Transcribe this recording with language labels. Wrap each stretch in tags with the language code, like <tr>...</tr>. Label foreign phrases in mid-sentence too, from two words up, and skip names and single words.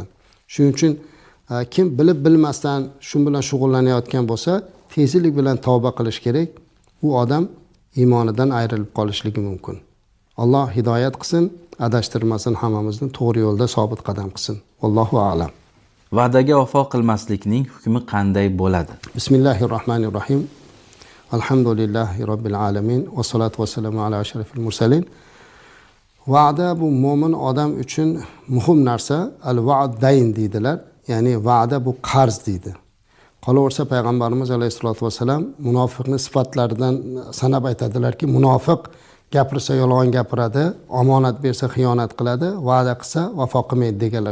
<uz>Shuning uchun kim bilib bilmasdan shu bilan shug'ullanayotgan bo'lsa, tezlik bilan tavba qilish kerak. U odam iymonidan ayrilib qolishligi mumkin. Alloh hidoyat qilsin, adashtirmasin, hammamizni to'g'ri yo'lda sobit qadam qilsin.</uz> <ar>الله أعلم.</ar> <uz>Va'daga vafo qilmaslikning hukmi qanday bo'ladi?</uz> <ar>بسم الله الرحمن الرحيم. الحمد لله رب العالمين والصلاة والسلام على أشرف المرسلين.</ar> <uz>Va'da bu mo'min odam uchun muhim narsa.</uz> <ar>الوعد دين</ar> <uz>deydilar. Ya'ni va'da bu qarz deydi. Qolaversa payg'ambarimiz</uz> <ar>عليه الصلاة والسلام</ar> <uz>munofiqning sifatlaridan sanab aytadilarki, munofiq gapirsa yolg'on gapiradi, omonat bersa xiyonat qiladi, va'da qilsa vafo qilmaydi deganlar.</uz>